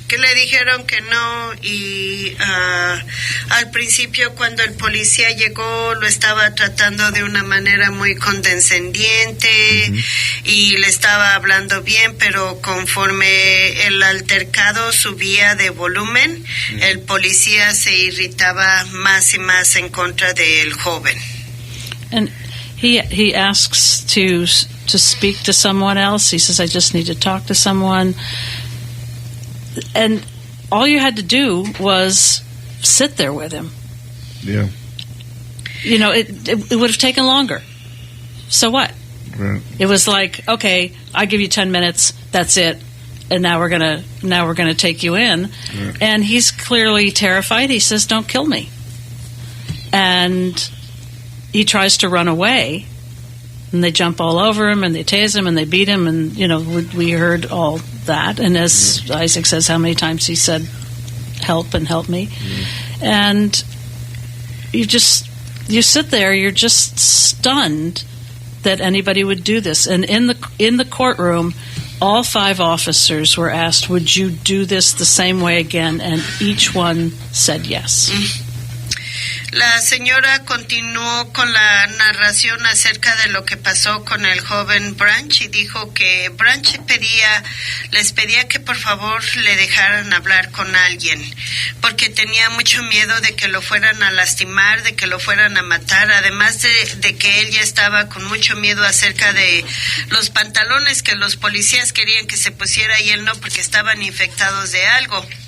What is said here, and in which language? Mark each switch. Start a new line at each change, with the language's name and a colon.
Spanish: Que le dijeron que no, y al principio cuando el policía llegó lo estaba tratando de una manera muy condescendiente y le estaba hablando bien, pero conforme el altercado subía de volumen, el policía se irritaba más y más en contra del joven.
English: And he asks to speak to someone else. He says, "I just need to talk to someone." And all you had to do was sit there with him. Yeah. You know, it would have taken longer. So what? Right. It was like, okay, I give you 10 minutes. That's it. And now we're gonna take you in. Right. And he's clearly terrified. He says, "Don't kill me." And he tries to run away. And they jump all over him, and they tase him, and they beat him, and you know we heard all that. And as Isaac says, how many times he said, "Help and help me," and you sit there, you're just stunned that anybody would do this. And in the courtroom, all 5 officers were asked, "Would you do this the same way again?" And each one said yes.
Spanish: La señora continuó con la narración acerca de lo que pasó con el joven Branch y dijo que Branch les pedía que por favor le dejaran hablar con alguien, porque tenía mucho miedo de que lo fueran a lastimar, de que lo fueran a matar, además de que él ya estaba con mucho miedo acerca de los pantalones que los policías querían que se pusiera y él no, porque estaban infectados de algo.